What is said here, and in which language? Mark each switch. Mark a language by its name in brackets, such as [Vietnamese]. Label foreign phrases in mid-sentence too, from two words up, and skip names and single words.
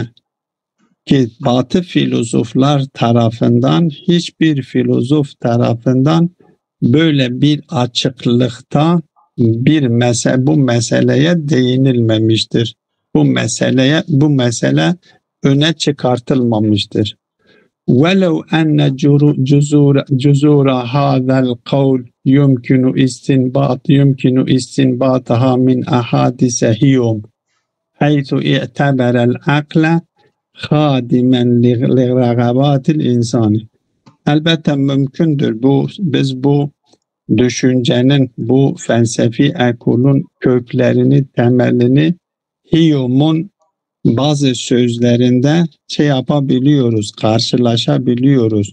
[Turkish] Ki Batı filozoflar tarafından, hiçbir filozof tarafından böyle bir açıklıkta bu meseleye değinilmemiştir. Bu mesele öne çıkartılmamıştır. [Arabic] وَلَوْ أَنَّ جُزُورَ هَذَا الْقَوْلِ يُمْكِنُ إِسْتِنْبَاطَهَا مِنْ أَحَادِثِ هِيُمْ حَيْثُ اِعْتَبَرَ الْعَقْلَ خَادِمًا لِرَغَبَاتِ الْاِنْسَانِ. [Turkish] Elbette mümkündür. Biz bu düşüncenin, bu felsefi ekolun köklerini, temelini Hume'un bazı sözlerinde yapabiliyoruz, karşılaşabiliyoruz.